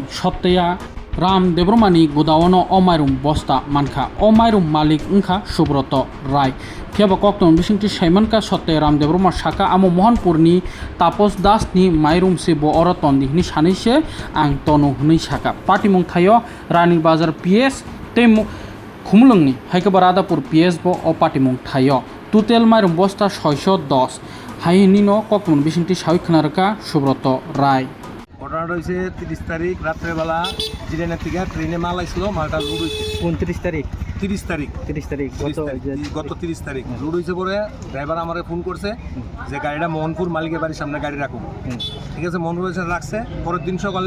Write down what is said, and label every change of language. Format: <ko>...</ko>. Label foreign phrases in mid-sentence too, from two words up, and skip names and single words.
<trp>सप्ताया राम देब्रमानि गुदावनो अमायरुम बस्ता मानखा अमायरुम मालिक उनखा सुब्रत राय फियाबा कक्टन बिसिंति साइमानका सत्ते राम देब्रमा शाखा आमो मोहनपुरनि तापस दासनि माइरुम से बो अरतन दिहनि सानैसे आं तनु हनै शाखा पार्टीमुं थायो रानी बाजार पीएस तेमु खुमलुंनि हाइकबा रादापुर पीएस बो अ पार्टीमुं थायो टोटेल माइरुम बस्ता 610 हाइनिनो कक्टन बिसिंति सावि खोनारका सुब्रत राय</trp> <bn>ঘটনাটা হয়েছে 30 তারিখ রাত্রেবেলা জিরানের থেকে ট্রেনে মাল আসছিল মালটা লুড হয়েছে 29 তারিখ 30 তারিখ গত 30 তারিখ লুড হয়েছে পরে ড্রাইভার আমাকে ফোন করছে যে গাড়িটা মোহনপুর মালিকের বাড়ির সামনে গাড়ি রাখুন ঠিক আছে মোহনপুর রাখছে পরের দিন সকালে</bn>